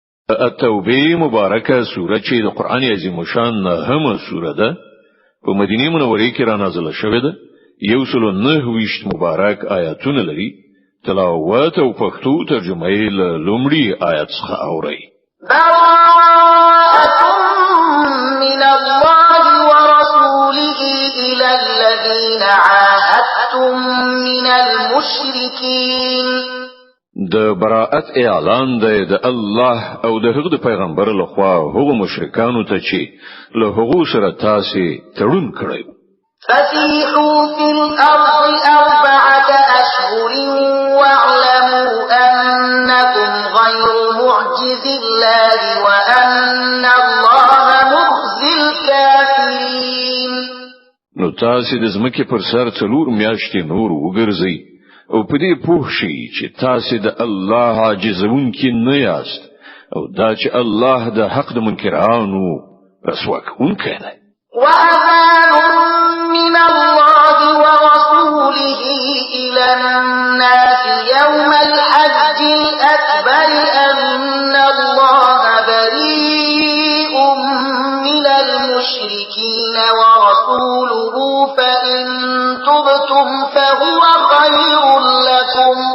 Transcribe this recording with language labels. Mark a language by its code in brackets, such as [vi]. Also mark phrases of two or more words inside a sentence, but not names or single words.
[ps] التوبه مبارکه سوره چې د قران عظیم شان هم سوره ده په مدینه منوره کې را نازله شوې ده. 109 مبارک آیاتونه لري. تلاوت او پښتو ترجمه یې له لومړي آیت څخه اوري. [ar] براءة من الله ورسوله إلى الذين عاهدتم من المشركين. [ps] د براءت اعلان دی د الله او د هغه پیغمبر لخوا هغه مشرکانو ته چې له هغه سره تاسو تړون کړی. [ar] فسيحوا في الأرض 4 أشهر واعلموا أنكم غير معجز الله وأن الله مخزي الكافرين. [ps] نو تاسو د زمکه پر سر څلور میاشتې نور وګرځئ او په دې پوه شئ چې تاسو د الله عاجزونکي نه یاست او دا چې الله د حق د منکرانو رسوا کوونکی دی. [ar] وأذان من الله ورسوله إلى الناس يوم الحج الأكبر أن الله بريء من المشركين ورسوله فإن تبتم فهو خير لكم